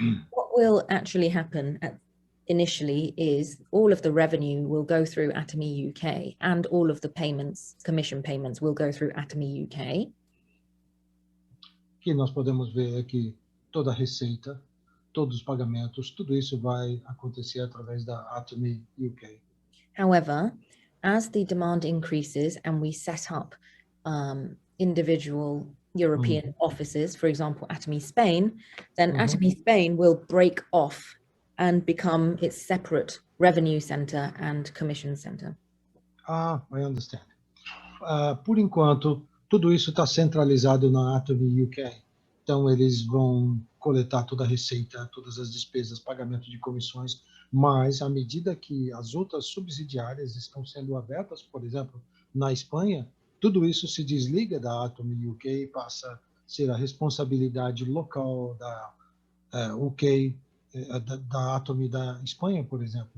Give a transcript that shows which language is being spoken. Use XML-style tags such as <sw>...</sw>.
<en>What will actually happen initially is all of the revenue will go through Atomy UK and all of the commission payments will go through Atomy UK.</en> <pt>Que nós podemos ver que toda a receita, todos os pagamentos, tudo isso vai acontecer através da Atomy UK.</pt> <en>However, as the demand increases and we set up individual European offices, for example, Atomy Spain, then Atomy Spain will break off and become its separate revenue center and commission center. I understand.</en> <pt>Por enquanto, tudo isso está centralizado na Atomy UK. Então, eles vão coletar toda a receita, todas as despesas, pagamento de comissões, mas à medida que as outras subsidiárias estão sendo abertas, por exemplo, na Espanha, tudo isso se desliga da Atomy UK e passa a ser a responsabilidade local da UK, da Atomy da Espanha, por exemplo.</pt>